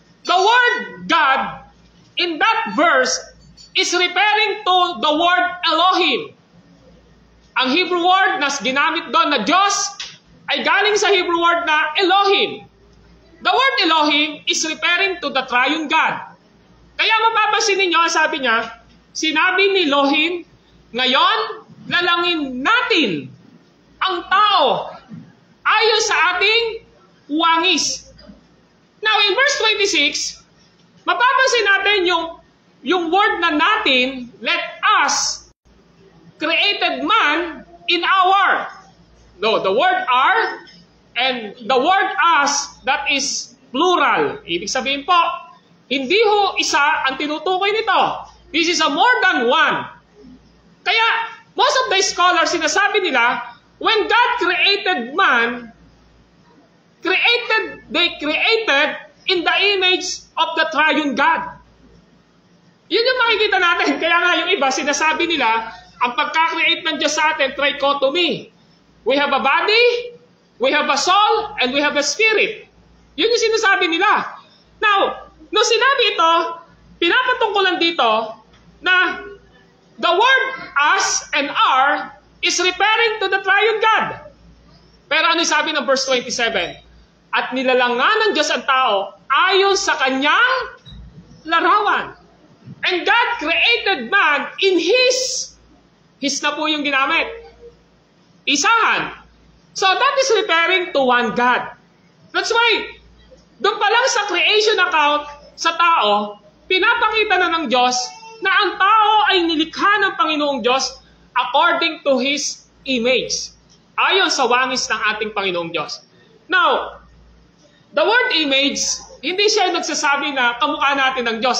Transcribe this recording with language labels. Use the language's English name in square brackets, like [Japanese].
[English] The word God in that verse is referring to the word Elohim. [Filipino] Ang Hebrew word na ginamit doon na Diyos ay galing sa Hebrew word na Elohim. [English] The word Elohim is referring to the triune God. [Filipino] Kaya mapapansin ninyo, sabi niya, sinabi ni Elohim, ngayon, lalangin natin ang tao ayon sa ating wangis. [English] Now, in verse 26, [Filipino] mapapansin natin yung [English] word na natin, let us, created man in our. No, the word our and the word us, that is plural. [Filipino] Ibig sabihin po, hindi ho isa ang tinutukoy nito. [English] This is a more than one. Kaya, most of the scholars, [Filipino] sinasabi nila, [English] when God created man, they created in the image of the triune God. [Filipino] Yun yung makikita natin. Kaya nga yung iba, sinasabi nila, ang pagka-create ng Diyos sa atin, trichotomy. [English] We have a body, we have a soul, and we have a spirit. [Filipino] Yun yung sinasabi nila. [English] Now, [Filipino] nung sinabi ito, pinapatungkulan dito na [English] the word us and our is referring to the triune God. [Filipino] Pero ano sabi ng verse 27? At nilalangan ng Diyos ang tao ayon sa kanyang larawan. [English] And God created man in His [Filipino] na po yung ginamit. Isahan. [English] So that is referring to one God. [Filipino] That's why, doon pa lang sa creation account sa tao, pinapakita na ng Diyos na ang tao ay nilikha ng Panginoong Diyos [English] according to His image. [Filipino] Ayon sa wangis ng ating Panginoong Diyos. [English] Now, the word image, [Filipino] hindi siya nagsasabi na kamukha natin ng Diyos.